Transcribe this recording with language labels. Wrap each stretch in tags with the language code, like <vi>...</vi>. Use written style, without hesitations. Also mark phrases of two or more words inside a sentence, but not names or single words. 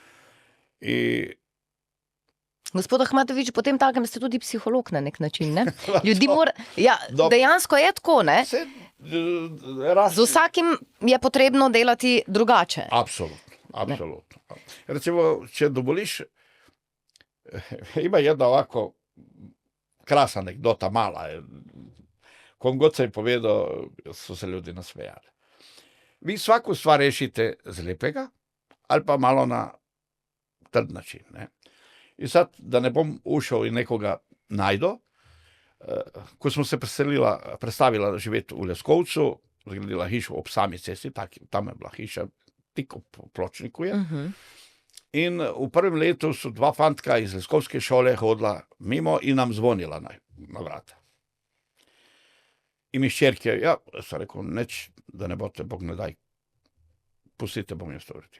<sl>Gospod Ahmatovič, potem takem ste tudi psiholog na nek način, ne? Ljudi dejansko je tako, ne? Z vsakim je potrebno delati drugače. Absolutno. Recimo, če dovoliš,</sl> <hr>ima jedna ovako krasna anegdota, mala. Kom god sam povedal, su se ljudi nasmejali. Vi svaku stvar rešite z lepega, ali pa malo na trd način. Ne? I sad, da ne bom ušao i nekoga najdo, ko smo se predstavila živjeti u Leskovcu,</hr> <sl>zgradila hišu ob sami cesti, tamo je bila hiša, tik ob pločniku je. In v prvem letu su 2 fantka iz Leskovske šole hodila mimo in nam zvonila na vrata. I mi ščerke, ja,</sl> <hr>sam rekao,</hr> <sl>neč, da ne bote,</sl> <hr>Bog ne daj,</hr> <sl>pustite, bom jaz to uredio.</sl>